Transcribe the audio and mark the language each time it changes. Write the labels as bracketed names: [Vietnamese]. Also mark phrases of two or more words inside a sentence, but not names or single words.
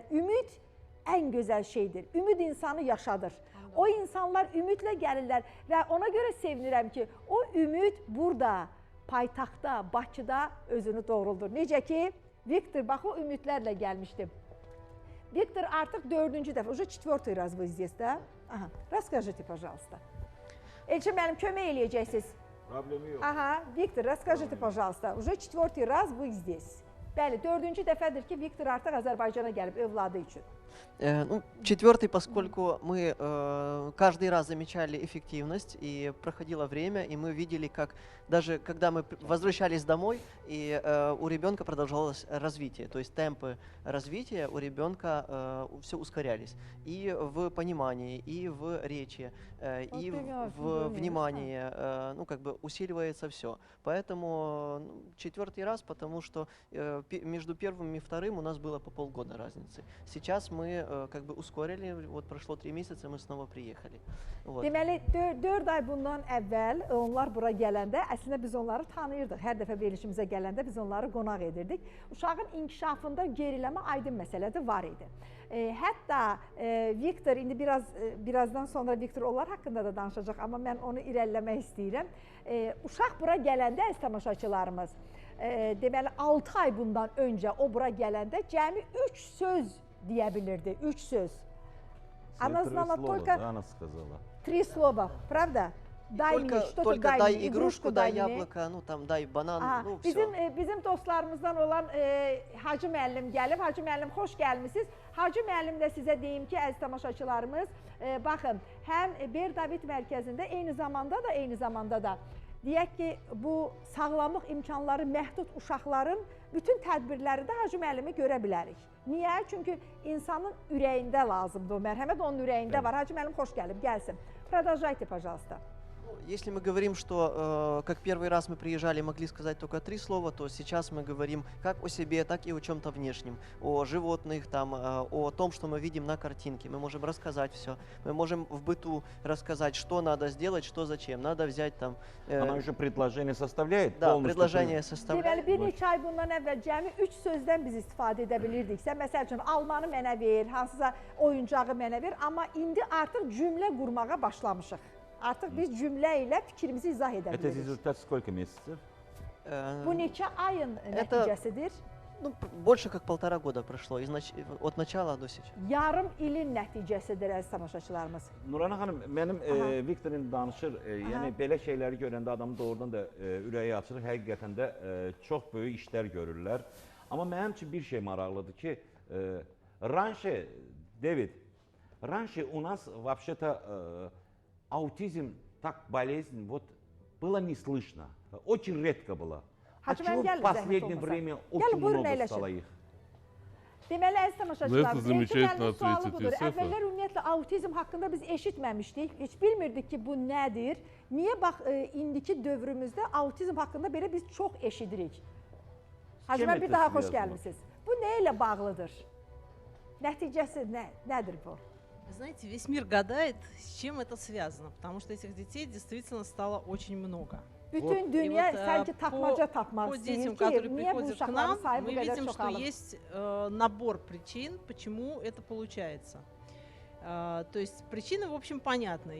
[Azerbaijani] Ümid ən gözəl şeydir. Ümid insanı yaşadır. O insanlar ümidlə gəlirlər və ona görə sevinirəm ki, o ümid burada, paytaxtda, Bakıda özünü doğruldur. Necə ki, Viktor, bax o ümidlərlə gəlmişdim. Viktor artıq 4-cü dəfə, [Russian] уже 4-й раз вы здесь, да? Aha, расскажите, пожалуйста. [Azerbaijani] Elçin mənim kömək eləyəcəksiniz. Problemi yox. Aha, Viktor, [Russian] расскажите, пожалуйста, уже 4-й раз вы здесь. [Azerbaijani] Bəli, 4-cü dəfədir ki, Viktor artıq Azərbaycana gəlib övladı üçün. [Russian] Ну, 4-й, поскольку мы каждый раз замечали эффективность, и проходило время, и мы видели, как даже когда мы возвращались домой, и у ребенка продолжалось развитие, то есть темпы развития у ребенка все ускорялись. И в понимании, и в речи, и в внимании, ну, как бы усиливается все. Поэтому 4-й раз, потому что между первым и вторым у нас было по полгода разницы. Сейчас мы как бы ускорили, вот прошло 3 месяца, мы снова приехали. Вот. [Azerbaijani] Deməli, 4 ay bundan əvvəl onlar bura gələndə, əslində biz onları tanıyırdıq. Hər dəfə verilişimizə gələndə biz onları qonaq edirdik. Uşağın inkişafında geriləmə aydın məsələdə var idi. Hətta Viktor, indi birazdan sonra Viktor onlar haqqında da danışacaq, amma mən onu irəliləmək istəyirəm. Uşaq bura gələndə, əziz tamaşaçılarımız, deməli 6 ay bundan öncə o bura gələndə cəmi 3 söz deyə bilirdi, 3 söz. [Russian] Она знала только 3 слова, правда? Дай мне что-то, дай мне игрушку, дай яблоко, ну там дай банан, ну все. [Azerbaijani] Bizim dostlarımızdan olan Hacı müəllim gəlib. Hacı müəllim, xoş gəlmişsiniz. Hacı müəllim də sizə deyim ki, əziz tamaşaçılarımız, baxın, həm Ber David mərkəzində eyni zamanda da deyək ki, bu sağlamlıq imkanları məhdud uşaqların bütün tədbirləri də Hacı müəllimi görə bilərik. Niyə? Çünki insanın ürəyində lazımdır o mərhəmət, onun ürəyində var. Hacı müəllim xoş gəlib, gəlsin. [Russian] Продолжайте, пожалуйста. Если мы говорим, что как первый раз мы приезжали, могли сказать только 3 слова, то сейчас мы говорим как о себе, так и о чем-то внешнем, о животных, там, о том, что мы видим на картинке. Мы можем рассказать все. Мы можем в быту рассказать, что надо сделать, что зачем. Надо взять там... Она уже предложение составляет? Да, предложение soставляет. [Azerbaijani] Deməli, bir neçə ay bundan əvvəl cəmi 3 sözdən biz istifadə edə bilirdiksə, məsəl üçün, almanı mənə ver, hansısa oyuncağı mənə ver, amma indi artıq cümlə qurmağa başlamışıq. Artıq biz cümlə ilə fikrimizi izah edə [Russian] Это [Azerbaijani] bilirik. [Russian] результат сколько месяцев? [Azerbaijani] Bu neçə ayın nəticəsidir? [Russian] Ну, больше как 1,5 года прошло, от начала до сейчас. [Azerbaijani] Yarım ilin nəticəsidir, əziz tamaşaçılarımız. Nurana xanım, mənim Viktorin danışır, yəni belə şeyləri görəndə adamın doğrudan da ürəyi açılır, həqiqətən də çox böyük işlər görürlər. Amma mənim üçün bir şey maraqlıdır ki, [Russian] раньше, David, раньше у нас вообще-то аутизм так болезнь, вот было не слышно, очень редко было. А [Azerbaijani] Hacı [Russian] чего [Azerbaijani] müəllim, [Russian] в [Azerbaijani] gəlin, [Russian] последнее [Azerbaijani] zəhmət olmasa. [Russian] время [Azerbaijani] Gəlin, [Russian] очень [Azerbaijani] buyurun, [Russian] много [Azerbaijani] əyləşin. [Russian] стало их? [Azerbaijani] Deməli, əziz tamaşaçılarımız, [Russian] замечательно [Azerbaijani] Elçin müəllimin sualı [Russian] ответит [Azerbaijani] budur. Yusefa. Əvvəllər ümumiyyətlə autizm haqqında biz eşitməmişdik, heç bilmirdik ki, bu nədir. Niyə bax, indiki dövrümüzdə autizm haqqında belə biz çox eşidirik. Hacı müəllim, bir daha xoş gəlmisiniz. Bu nə ilə bağlıdır? Nəticəsi nədir bu? [Russian] Вы знаете, весь мир гадает, с чем это связано, потому что этих детей действительно стало очень много. [Azerbaijani] Bütün [Russian] И [Azerbaijani] dünya [Russian] вот, [Azerbaijani] sanki tapmaca tapmaq [Russian] по [Azerbaijani] istəyir [Russian] детям, [Azerbaijani] ki, [Russian] которые [Azerbaijani] niyə bu [Russian] приходят к [Azerbaijani] uşaqların [Russian] нам, [Azerbaijani] sayı bu [Russian] мы [Azerbaijani] qədər [Russian] видим, что [Azerbaijani] çoxalır? [Russian] есть набор причин, почему это получается. То есть причины, в общем, понятны.